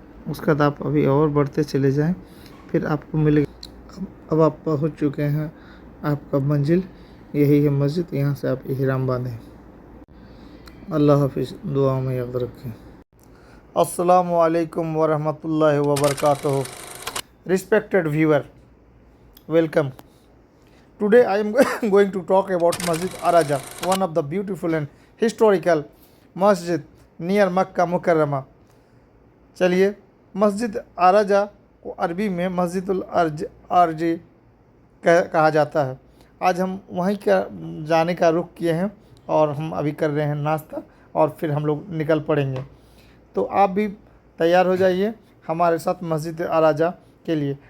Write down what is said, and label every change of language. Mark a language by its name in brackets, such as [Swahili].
[Hindi] उसके बाद आप अभी और बढ़ते चले जाएं, फिर आपको मिलेगा। अब आप पहुंच चुके हैं आपका मंजिल, यही है मस्जिद। यहाँ से आप इहराम बांधें। अल्लाह हाफिज़, दुआ में याद रखें। [Arabic] अस्सलामु अलैकुम वरहमतुल्लाहि वबरकातुहू। [English] Respected viewer, welcome. Today I am going to talk about Masjid Araja, one of the beautiful and historical masjid near Makkah Mukarrama. [Hindi] चलिए, मस्जिद आराजा को अरबी में मस्जिदुल अर्जी कहा जाता है। आज हम वहीं का जाने का रुख किए हैं और हम अभी कर रहे हैं नाश्ता और फिर हम लोग निकल पड़ेंगे। तो आप भी तैयार हो जाइए हमारे साथ मस्जिद आराजा के लिए।